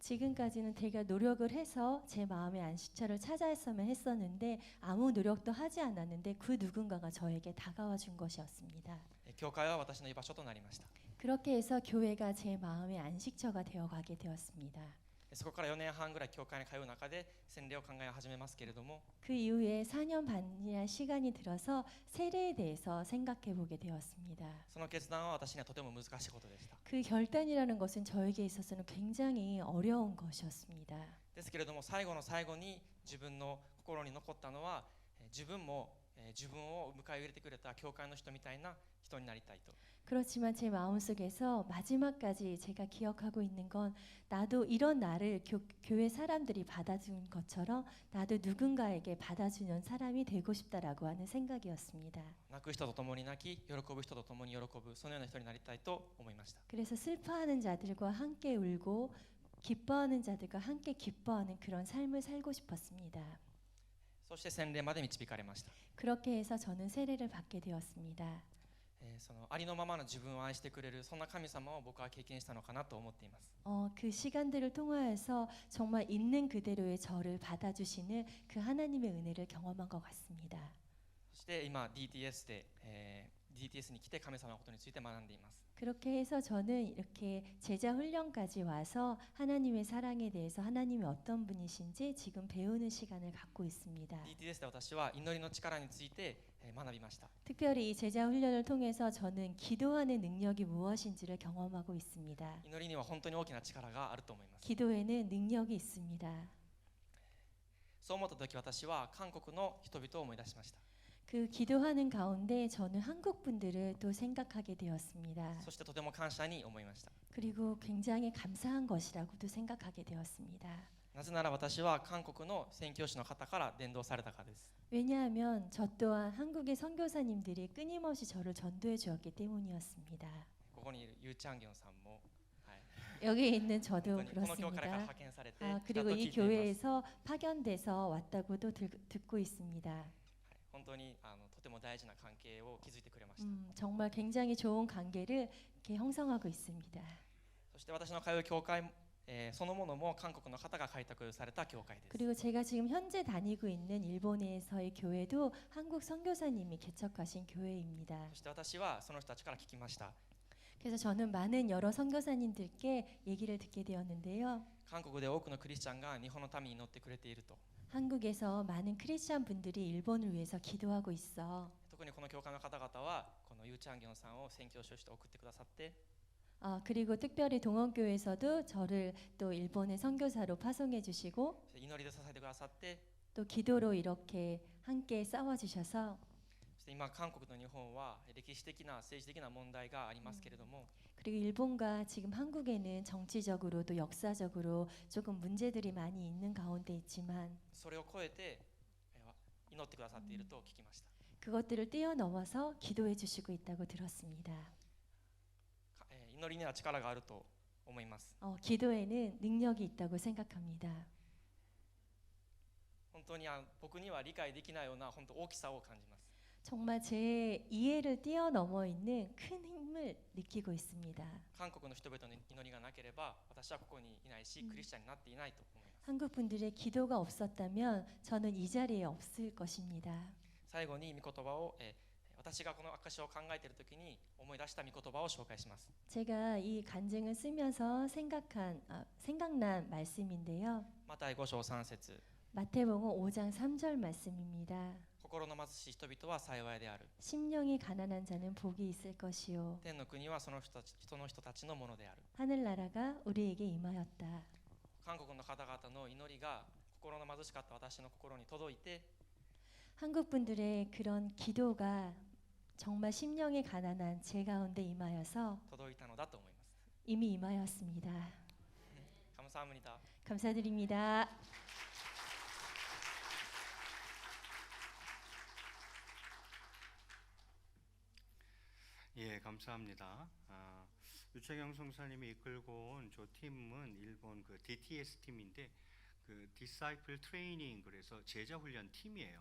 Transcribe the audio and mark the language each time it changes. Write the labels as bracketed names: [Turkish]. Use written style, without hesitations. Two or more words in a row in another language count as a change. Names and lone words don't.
[Korean] 지금까지는 제가 노력을 해서 제 마음의 안식처를 찾아했으면 했었는데 아무 노력도 하지 않았는데 그 누군가가 저에게 다가와 준 것이었습니다. [Japanese] 教会は私の居場所となりました。 [Korean] 그렇게 해서 교회가 제 마음의 안식처가 되어가게 되었습니다. [Japanese] そこから4年半ぐらい教会に通う中で洗礼を考え始めますけれども、 [Korean] 그 이후에 4년 반이나 시간이 들어서 세례에 대해서 생각해 보게 되었습니다. [Japanese] その決断は私にはとても難しいことでした。 [Korean] 그 결단이라는 것은 저에게 있어서는 굉장히 어려운 것이었습니다. [Japanese] ですけれども、最後の最後に自分の心に残ったのは、自分も自分を迎え入れてくれた教会の人みたいな人になりたいと。 [Korean] 그렇지만 제 마음속에서 마지막까지 제가 기억하고 있는 건 나도 이런 나를 교회 사람들이 받아준 것처럼 나도 누군가에게 받아주는 사람이 되고 싶다라고 하는 생각이었습니다. [Japanese] 泣く人と共に泣き、喜ぶ人と共に喜ぶ、そのような人になりたいと思いました。 [Korean] 그래서 슬퍼하는 자들과 함께 울고 기뻐하는 자들과 함께 기뻐하는 그런 삶을 살고 싶었습니다. [Japanese] そして洗礼まで導かれました。 [Korean] 그렇게 해서 저는 세례를 받게 되었습니다. [Japanese] そのありのままの自分を愛してくれる、そんな神様を僕は経験したのかなと思っています。 [Korean] 그 시간들을 통하여서 정말 있는 그대로의 저를 받아주시는 그 하나님의 은혜를 경험한 것 같습니다. [Japanese] そして今 DTS で、DTS に来て神様のことについて学んでいます。 [Korean] 그렇게 해서 저는 이렇게 제자 훈련까지 와서 하나님의 사랑에 대해서 하나님이 어떤 분이신지 지금 배우는 시간을 갖고 있습니다. [Japanese] DTS で私は祈りの力について学びました。 [Korean] 특별히 이 제자 훈련을 통해서 저는 기도하는 능력이 무엇인지를 경험하고 있습니다. [Japanese] 祈りには本当に大きな力があると思います。 [Korean] 기도에는 능력이 있습니다. [Japanese] そう思った時、私は韓国の人々を思い出しました。 [Korean] 그 기도하는 가운데 저는 한국 분들을 또 생각하게 되었습니다. [Japanese] そしてとても感謝に思いました。 [Korean] 그리고 굉장히 감사한 것이라고도 생각하게 되었습니다. [Japanese] なぜなら私は韓国の宣教師の方から伝道されたからです。 [Korean] 왜냐하면 저 또한 한국의 선교사님들이 끊임없이 저를 전도해 주었기 때문이었습니다. [Japanese] ここにいるユーチャンギョンさんも、はい、 [Korean] 여기에 있는 저도 [Japanese] 本当にこの教会から [Korean] 그렇습니다. [Japanese] 派遣されて来たと [Korean] 그리고 [Japanese] 聞 [Korean] 이 [Japanese] いています。 [Korean] 교회에서 파견돼서 왔다고도 듣고 있습니다. [Japanese] 本当にとても大事な関係を築いてくれました。 [Korean] 정말 굉장히 좋은 관계를 이렇게 형성하고 있습니다. [Japanese] そして私の通う教会、そのものも韓国の方が開拓された教会です。 [Korean] 그리고 제가 지금 현재 다니고 있는 일본에서의 교회도 한국 선교사님이 개척하신 교회입니다. [Japanese] そして私はその人たちから聞きました。 [Korean] 그래서 저는 많은 여러 선교사님들께 얘기를 듣게 되었는데요. [Japanese] 韓国で多くのクリスチャンが日本のために祈ってくれていると。 [Korean] 한국에서 많은 크리스찬 분들이 일본을 위해서 기도하고 있어. [Japanese] 特にこの教会の方々はこのユーチャンギョンさんを宣教師として送ってくださって、 [Korean] 그리고 특별히 동원교회에서도 저를 또 일본의 선교사로 파송해 주시고 [Japanese] 祈りで支えてくださって、 [Korean] 또 기도로 이렇게 함께 싸워 주셔서 [Japanese] そして今韓国と日本は歴史的な政治的な問題がありますけれども、 [Korean] 그리고 일본과 지금 한국에는 정치적으로 또 역사적으로 조금 문제들이 많이 있는 가운데 있지만 [Japanese] それを超えて祈ってくださっていると聞きました。 [Korean] 그것들을 뛰어넘어서 기도해 주시고 있다고 들었습니다. [Japanese] 祈りには力があると思います。 [Korean] 기도에는 능력이 있다고 생각합니다. [Japanese] 本当に僕には理解できないような本当大きさを感じます。 [Korean] 정말 제 이해를 뛰어넘어 있는 큰 힘을 느끼고 있습니다. [Japanese] 韓国の人々の祈りがなければ私はここにいないし、クリスチャンになっていないと思います。 [Korean] 한국 분들의 기도가 없었다면 저는 이 자리에 없을 것입니다. [Japanese] 最後に御言葉を、私がこの証を考えているときに思い出した御言葉を紹介します。 [Korean] 제가 이 간증을 쓰면서 생각난 말씀인데요. [Japanese] マタイ5章3節、 [Korean] 마태복음 5장 3절 말씀입니다. [Japanese] 心の貧しい人々は幸いである。 [Korean] 심령이 가난한 자는 복이 있을 것이요 [Japanese] 天の国はその人たちのものである。 [Korean] 하늘나라가 우리에게 임하였다. [Japanese] 韓国の方々の祈りが心の貧しかった私の心に届いて、 [Korean] 한국 분들의 그런 기도가 정말 심령이 가난한 제 가운데 임하여서 [Japanese] 届いたのだと思います。 [Korean] 이미 임하였습니다. 감사합니다. 감사드립니다. 예, 감사합니다. 유채경 성사님이 이끌고 온 저 팀은 일본 그 DTS 팀인데 그 [English] Disciple Training, [Korean] 그래서 제자 훈련 팀이에요.